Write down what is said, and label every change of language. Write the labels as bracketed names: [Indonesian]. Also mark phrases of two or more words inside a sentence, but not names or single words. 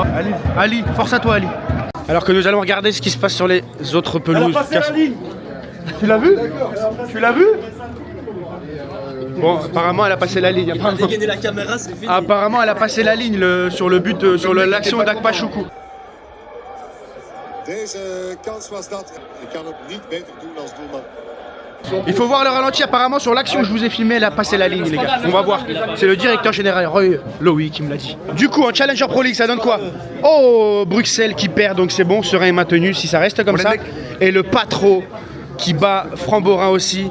[French] Ali, force à toi Ali. Alors que nous allons regarder ce qui se passe sur les autres pelouses. Tu l'as vu? Tu l'as vu? Bon, apparemment elle a passé la ligne. Apparemment elle a passé la ligne sur le but, sur l'action d'Akpachoukou. [Dutch] Deze kans was dat. Ik kan het niet beter doen als doelman. [French] Il faut voir le ralenti, apparemment sur l'action que je vous ai filmé, elle a passé la ligne les gars. On va voir. C'est le directeur général Roy Lowy qui me l'a dit. Du coup en Challenger Pro League ça donne quoi? Oh, Bruxelles qui perd, donc c'est bon, Serein est maintenu si ça reste comme ça. Et le Patro qui bat Framborin aussi.